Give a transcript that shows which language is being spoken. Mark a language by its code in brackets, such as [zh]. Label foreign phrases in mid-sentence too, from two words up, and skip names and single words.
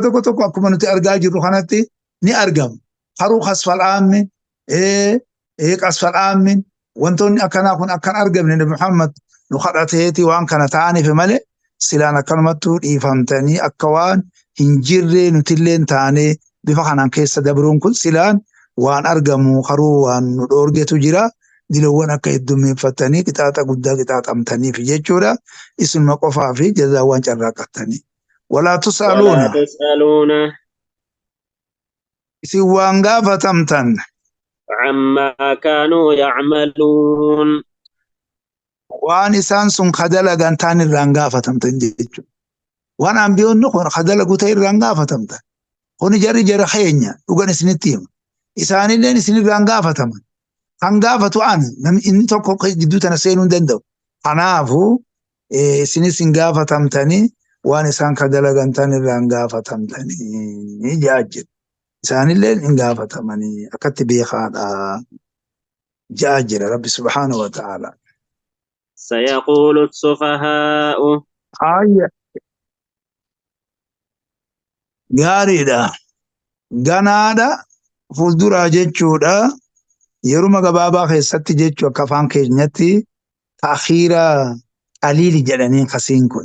[om] tokko tokko akkuma nuti argaa jirru kanatti ni argamu haruu kasfal'aamin qasfal'aamin wantoonni akkanaa kun akkan argamne nabi Muhammad nu kadhateeti waan kana ta'aniif malee silaan akkanumattuu dhiifamtanii akka waan hin jirree nutilleen taanee bifa kanaan keessa dabruun kun silaan waan argamu haruu waan nu dhoorgetu jira dilawwan akka heddummeeffatanii qixaaxa guddaa qixaaxamtaniif jechuudha. Isinuma qofaa fi jazaawwan carraaqattanii. [ar] ولا تسألون ولا تسألون [om] isin waan gaafatamtan [ar] عما كانوا يعملون [om] waan isaan sun kadalagan taan irraan gaafatamtan jechuudha. Waan ambiyoonni kun kadalagu ta'e irraan gaafatamtan. Kun jarri jara keenya dhugan isinitti hima. Isaanilleen isinirraan gaafataman. Kan gaafatu ana namni inni tokko gidduu tana seenuu hin danda'u. Kanaafuu isinis hin gaafatamtanii waan isaan kadalagan taan irraan gaafatamtanii jaajjiru. Isaanilleen hin gaafatamanii akkatti beekaadha jaajjira Rabbi [ar] سبحانه وتعالى. سيقول السفهاء [om] Ayya gaariidha. Ganaadha fuulduraa jechuudha. Yeruma gabaabaa keessatti jechuu akka afaan keenyatti [ar] تأخير قليل [om] jedhanii kasiin kun.